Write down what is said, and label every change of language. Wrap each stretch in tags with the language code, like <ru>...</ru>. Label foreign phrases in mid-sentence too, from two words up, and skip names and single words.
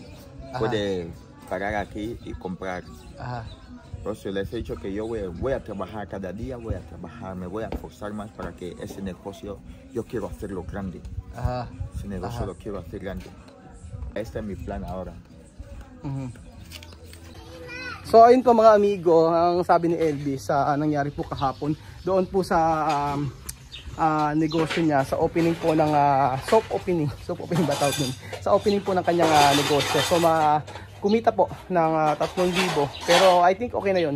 <es>Ajá. Puede parar aquí y comprar. Ajá. Por eso les he dicho que yo voy a trabajar cada día, voy a trabajar, me voy a forzar más para que ese negocio, yo quiero hacerlo grande. Ajá. Ese negocio Ajá. lo quiero hacer grande. Este es mi plan ahora. Mhm.</es> <tl>So ayun po mga amigo, ang sabi ni Elvis sa nangyari po kahapon doon po sa negosyo niya, sa opening po ng</tl> <en>soft opening</en> <tl>ba tawag nun? Sa opening po ng kanyang negosyo. So kumita po ng 3,000, pero</tl> <en>I think okay</en> <tl>na yun.</tl>